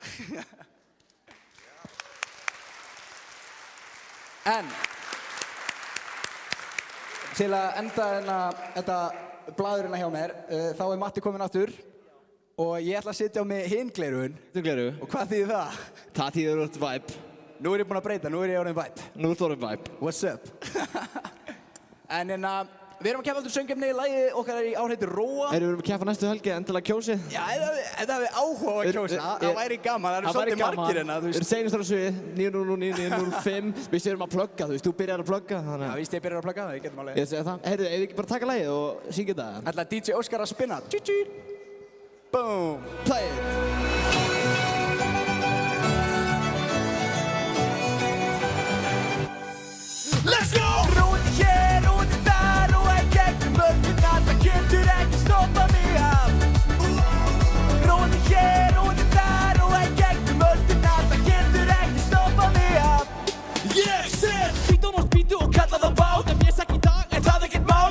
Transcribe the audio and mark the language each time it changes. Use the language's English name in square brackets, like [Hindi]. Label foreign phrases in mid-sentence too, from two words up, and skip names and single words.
[Icelandic] En til að enda þetta blaðurinn hjá mér, þá er Matti kominn aftur og ég ætla að sitja á mig hinn gleraugun. Og hvað þýðir það? Það þýðir út vibe. Nú er ég búinn að breyta, nú er ég orðin vibe. Nú ertu orðin vibe. [English] What's up? [Icelandic] En við erum að keppa aftur söngkefni, lagið okkar er í ár heitir Róa. Við erum að keppa næstu helgi, endilega kjósið. Já, ef það hefði áhuga á að kjósa, það væri gaman, það eru svolítið margir hérna, þú veist. Við erum seinast á svið, 909-905, við erum að plugga, þú veist, þú byrjar að plugga. Já, víst ég byrjar að plugga, það getum alveg. Ég segi það. Heyrðu, ef við ekki bara taka lagið og syngja þetta. Ætla DJ Óskar að spinna. [English] Boom. Play it. Let's go! [Icelandic] Róði hér, róði þar og í gegnum öllina, það getur ekki stoppað mig af. Róði hér, róði þar og í gegnum öllina, það getur ekki stoppað mig af. Ég set bítun og spýtu og kalla það bát, ef ég sekk í dag er það ekkert mál.